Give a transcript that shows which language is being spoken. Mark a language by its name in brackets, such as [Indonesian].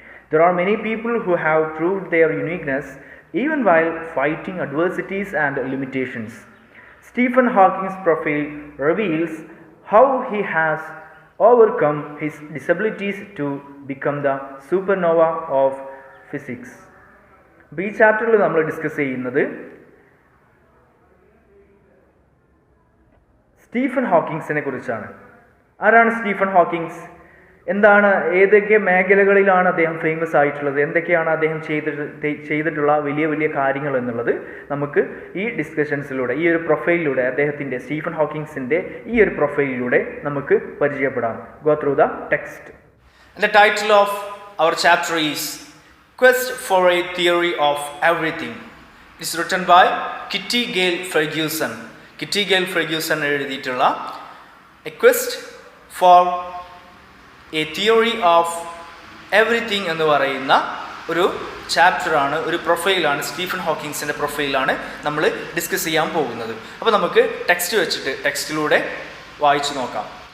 [English] There are many people who have proved their uniqueness even while fighting adversities and limitations. Stephen Hawking's profile reveals how he has overcome his disabilities to become the supernova of physics. [Malayalam] ഈ ചാപ്റ്ററിൽ നമ്മൾ discuss ചെയ്യുന്നത് Stephen ഹോക്കിങ്സിനെ കുറിച്ചാണ്. ആരാണ് Stephen Hawkins? എന്താണ്, ഏതൊക്കെ മേഖലകളിലാണ് അദ്ദേഹം ഫേമസ് ആയിട്ടുള്ളത്, എന്തൊക്കെയാണ് അദ്ദേഹം ചെയ്തിട്ടുള്ള വലിയ വലിയ കാര്യങ്ങൾ എന്നുള്ളത് നമുക്ക് ഈ ഡിസ്കഷൻസിലൂടെ, ഈ ഒരു പ്രൊഫൈലിലൂടെ, അദ്ദേഹത്തിൻ്റെ സ്റ്റീഫൻ ഹോക്കിങ്സിൻ്റെ ഈ ഒരു പ്രൊഫൈലിലൂടെ നമുക്ക് പരിചയപ്പെടാം. [English] Go through the text. The title of our chapter is Quest for a Theory of Everything. It is written by Kitty Gale Ferguson. [Malayalam] Kitty Gale Ferguson എഴുതിയിട്ടുള്ള A Quest for A theory of everything എന്ന് പറയുന്ന ഒരു ചാപ്റ്ററാണ്, ഒരു പ്രൊഫൈലാണ്, Stephen ഹോക്കിങ്സിൻ്റെ പ്രൊഫൈലാണ് നമ്മൾ discuss ചെയ്യാൻ പോകുന്നത്. അപ്പോൾ നമുക്ക് ടെക്സ്റ്റ് വെച്ചിട്ട് ടെക്സ്റ്റിലൂടെ വായിച്ചു നോക്കാം.